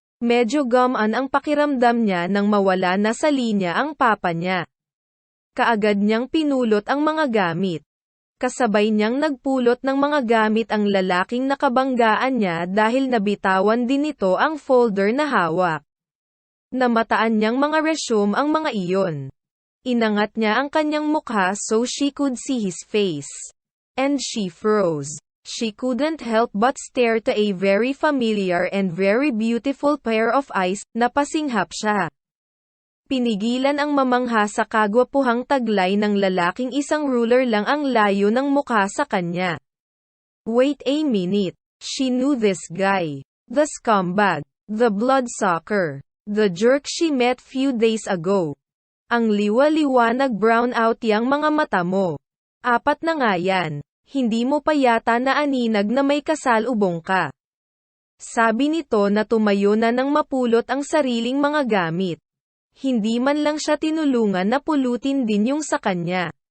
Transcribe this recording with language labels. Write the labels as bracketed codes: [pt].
[tl] Medyo gumaan ang pakiramdam niya nang mawala na sa linya ang papa niya. Kaagad niyang pinulot ang mga gamit. Kasabay niyang nagpulot ng mga gamit ang lalaking nakabanggaan niya dahil nabitawan din nito ang folder na hawak. Namataan niyang mga resume ang mga iyon. Inangat niya ang kanyang mukha [en] so she could see his face. And she froze. She couldn't help but stare to a very familiar and very beautiful pair of eyes, [tl] napasinghap siya. Pinigilan ang mamangha sa kagwapuhang taglay ng lalaking isang ruler lang ang layo ng mukha sa kanya. [en] Wait a minute. She knew this guy. The scumbag. The bloodsucker. The jerk she met few days ago. [tl] Ang liwa-liwanag brown out yang mga mata mo. Apat na nga yan. Hindi mo pa yata naaninag na may kasalubong ka. Sabi nito na tumayo na nang mapulot ang sariling mga gamit. Hindi man lang siya tinulungan na pulutin din yung sa kanya.